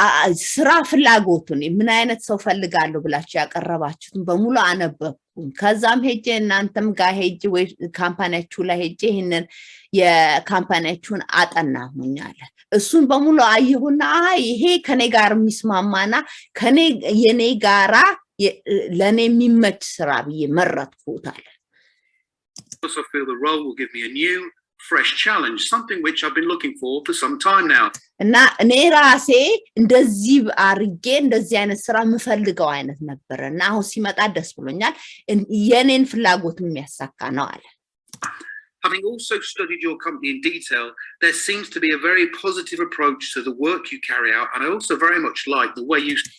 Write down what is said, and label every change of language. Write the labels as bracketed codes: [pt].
[am] የስራ ፍላጎቱን ምን አይነት ሰው ፈልጋለሁ ብላችሁ ያቀረባችሁትን በሙሉ አነበብኩኝ ከዛም ሄጄ እናንተም ጋር ሄጄ ወይ ካምፓኒያችሁ ላይ ሄጄ ይሄንን የካምፓኒያችሁን አጠናሁኛለ እሱን በሙሉ አየሁና ይሄ ከኔ ጋር የሚስማማና ከኔ የኔ ጋራ ለኔ የሚመች ስራ ብዬ መረጥኩታል [en] also feel the role will give me a new fresh challenge, something which I've been looking for some time now. [am] እና እኔ ራሴ እንደዚህ አርጌ እንደዚህ አይነት ስራ ምፈልገው አይነት ነበር እና አሁን ሲመጣ ደስ ብሎኛል የኔን ፍላጎት የሚያሳካ ነው አለ [en] Having also studied your company in detail, there seems to be a very positive approach to the work you carry out, and I also very much like the way you